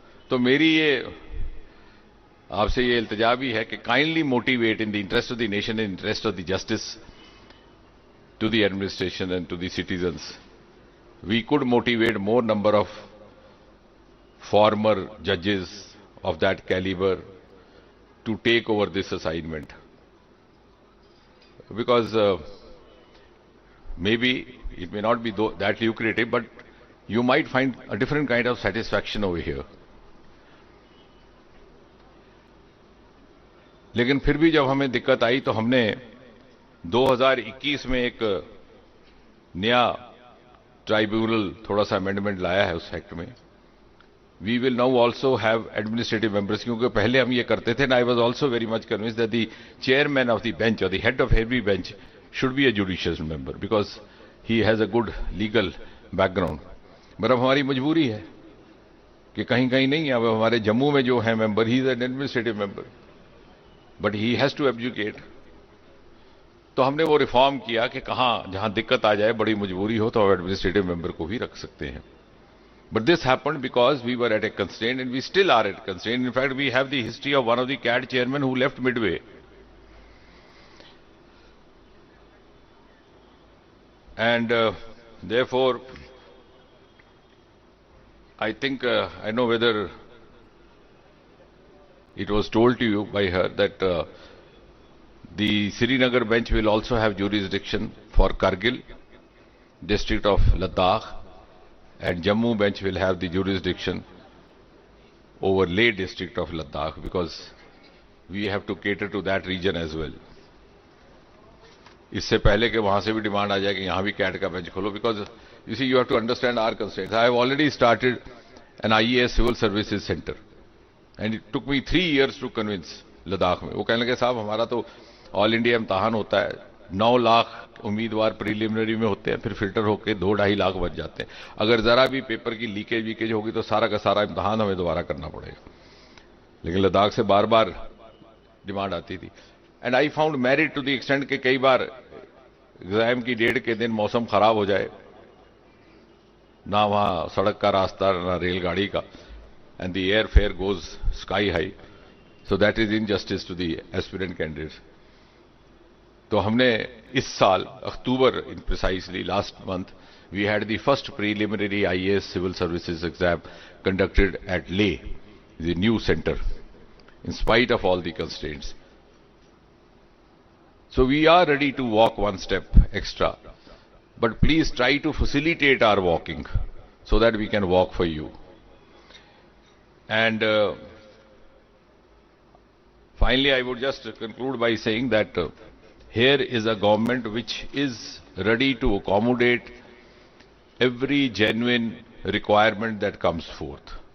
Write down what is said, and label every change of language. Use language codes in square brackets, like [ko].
[hi] तो मेरी ये आपसे ये इल्तिजा भी है कि [en] Kindly motivate in the interest of the nation, in interest of the justice to the administration and to the citizens, we could motivate more number of former judges of that caliber to take over this assignment, because maybe it may not be that lucrative, but you might find a different kind of satisfaction over here. [hi] लेकिन फिर भी जब हमें दिक्कत आई तो हमने 2021 में एक नया ट्राइब्यूनल थोड़ा सा अमेंडमेंट लाया है उस एक्ट में। [en] We will now also have administrative members, [hi] क्योंकि पहले हम ये करते थे, [en] and I was also very much convinced that the chairman of the bench or the head of every bench should be a judicial member because he has a good legal background. [hi] पर अब हमारी मजबूरी है कि कहीं कहीं नहीं। अब हमारे जम्मू में जो है member, [en] He is an administrative member, but he has to adjudicate. [hi] तो हमने वो रिफॉर्म किया कि कहां जहां दिक्कत आ जाए, बड़ी मजबूरी हो, तो एडमिनिस्ट्रेटिव मेंबर को भी रख सकते हैं। [en] But this happened because we were at a constraint, and we still are at a constraint. In fact, we have the history of one of the CAD chairmen who left midway. And therefore, I think, I know whether it was told to you by her that the Srinagar bench will also have jurisdiction for Kargil, district of Ladakh, and Jammu bench will have the jurisdiction over Leh district of Ladakh, because we have to cater to that region as well. [hi] इससे पहले कि वहां से भी demand आ जाए कि यहां भी कैट का बेंच खोलो, [en] because you see, you have to understand our constraints. I have already started an IAS civil services center, and it took me 3 years to convince [hi] Ladakh में। वो कहने लगे साहब हमारा तो ऑल इंडिया इम्तहान होता है, 9 लाख उम्मीदवार प्रीलिमिनरी में होते हैं, फिर फिल्टर होकर 2-2.5 लाख बच जाते हैं। अगर जरा भी पेपर की लीकेज होगी तो सारा का सारा इम्तहान हमें दोबारा करना पड़ेगा। लेकिन लद्दाख से बार बार डिमांड आती थी. [en] and I found married to the extent [hi] के कई बार एग्जाम की डेट के दिन मौसम खराब हो जाए, ना वहां सड़क का रास्ता ना रेलगाड़ी का, [en] And the air fare goes sky high. So that is injustice to the aspirant candidates. [hi] तो हमने इस साल अक्टूबर [en] In precisely last month we had the first preliminary IAS civil services exam conducted at Leh, the new centre, in spite of all the constraints. So we are ready to walk one step extra, but please try to facilitate our walking so that we can walk for you. And finally, I would just conclude by saying that here is a government which is ready to accommodate every genuine requirement that comes forth.